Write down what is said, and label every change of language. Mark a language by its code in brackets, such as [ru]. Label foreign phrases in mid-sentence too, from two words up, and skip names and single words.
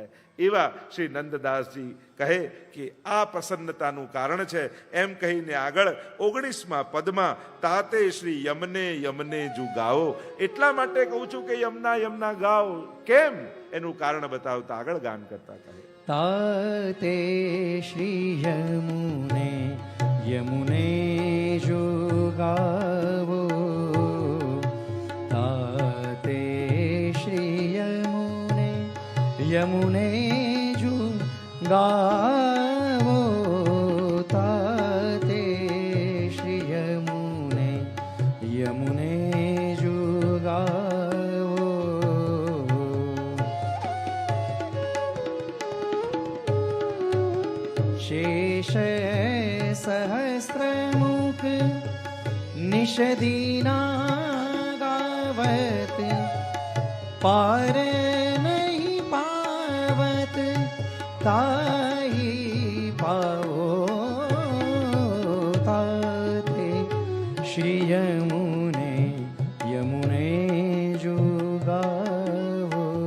[gu] એવા શ્રી નંદદાસજી કહે કે આ પ્રસન્નતાનું કારણ છે. એમ કહીને આગળ 19મા પદમાં [bra] ताते श्री यमुने यमुने जु गाओ. [gu] એટલા માટે કહું છું કે યમના યમના ગાઓ. કેમ? એનું કારણ બતાવતા આગળ ગાન કરતા કહે [bra] ताते श्री यमुने यमुने जो गावो. ताते श्री यमुने यमुने जो गावो. ताते श्री यमुने यमुने जो गावो. शेष सहस्रमुख निषदीना गावत. पार नहीं पावत ताहि पाओ. ताते श्री यमुने यमुने जो गावो.